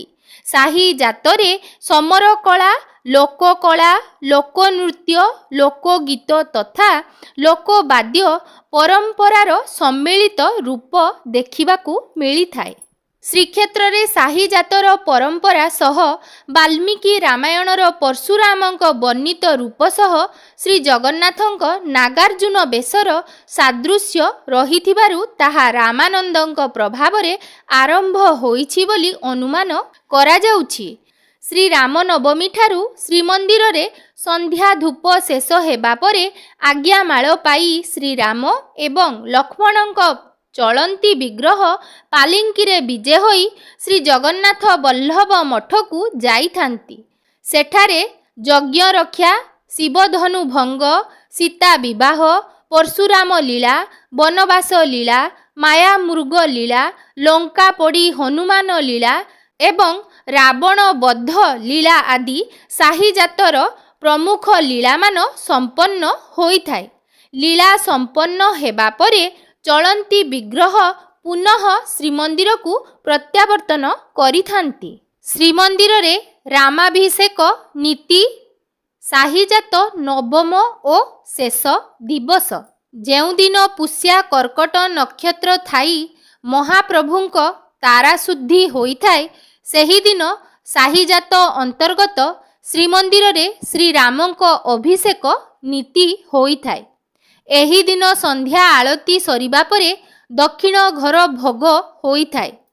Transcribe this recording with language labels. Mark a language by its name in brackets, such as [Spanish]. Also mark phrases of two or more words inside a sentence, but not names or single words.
[Odia] ସାହୀ ଯାତରେ ସମର କଳା, ଲୋକକଳା, ଲୋକନୃତ୍ୟ, ଲୋକଗୀତ ତଥା ଲୋକବାଦ୍ୟ ପରମ୍ପରାର ସମ୍ମିଳିତ ରୂପ ଦେଖିବାକୁ ମିଳିଥାଏ। ଶ୍ରୀକ୍ଷେତ୍ର ରେ ସାହୀ ଯାତର ପରମ୍ପରା ସହ ବାଲ୍ମୀକି ରାମାୟଣର ପରଶୁରାମଙ୍କ ବର୍ଣ୍ଣିତ ରୂପ ସହ ଶ୍ରୀ ଜଗନ୍ନାଥଙ୍କ ନାଗାର୍ଜୁନ ବେଶର ସାଦୃଶ୍ୟ ରହିଥିବାରୁ ତାହା ରାମାନନ୍ଦଙ୍କ ପ୍ରଭାବରେ ଆରମ୍ଭ ହୋଇଛି ବୋଲି ଅନୁମାନ କରା ଯାଉଛି। ଶ୍ରୀ ରାମନବମୀ ଠାରୁ ଶ୍ରୀମନ୍ଦିର ରେ ସନ୍ଧ୍ୟା ଧୂପ ଶେଷ ହେବା ପରେ ଆଜ୍ଞାମାଳ ପାଇ ଶ୍ରୀ ରାମ ଏବଂ ଲକ୍ଷ୍ମଣଙ୍କ ଚଳନ୍ତି ବିଗ୍ରହ ପାଲିଙ୍କିରେ ବିଜେ ହୋଇ ଶ୍ରୀ ଜଗନ୍ନାଥ ବଲ୍ଲଭ ମଠକୁ ଯାଇଥାନ୍ତି। ସେଠାରେ ଯଜ୍ଞ ରକ୍ଷା, ଶିବଧନୁ ଭଙ୍ଗ, ସୀତା ବିବାହ, ପରଶୁରାମ ଲୀଳା, ବନବାସ ଲୀଳା, ମାୟା ମୃଗ ଲୀଳା, ଲଙ୍କା ପୋଡ଼ି ହନୁମାନ ଲୀଳା ଏବଂ ରାବଣ ବଧ ଲୀଳା ଆଦି ସାହୀ ଯାତର ପ୍ରମୁଖ ଲୀଳାମାନ ସମ୍ପନ୍ନ ହୋଇଥାଏ। ଲୀଳା ସମ୍ପନ୍ନ ହେବା ପରେ ଚଳନ୍ତି ବିଗ୍ରହ ପୁନଃ ଶ୍ରୀମନ୍ଦିର କୁ ପ୍ରତ୍ୟାବର୍ତ୍ତନ କରିଥାନ୍ତି। ଶ୍ରୀମନ୍ଦିର ରେ ରାମାଭିଷେକ ନୀତି ସାହୀଯାତ ନବମ ଓ ଶେଷ ଦିବସ ଯେଉଁ ଦିନ ପୁଷ୍ୟା କର୍କଟ ନକ୍ଷତ୍ର ଥାଇ ମହାପ୍ରଭୁଙ୍କ ତାରା ଶୁଦ୍ଧି ହୋଇଥାଏ ସେହି ଦିନ ସାହୀଯାତ ଅନ୍ତର୍ଗତ ଶ୍ରୀମନ୍ଦିର ରେ ଶ୍ରୀ ରାମଙ୍କ ଅଭିଷେକ ନୀତି ହୋଇଥାଏ। ଏହି ଦିନ ସନ୍ଧ୍ୟା ଆଳତି ସରିବା ପରେ ଦକ୍ଷିଣ ଘର ଭୋଗ ହୋଇଥାଏ।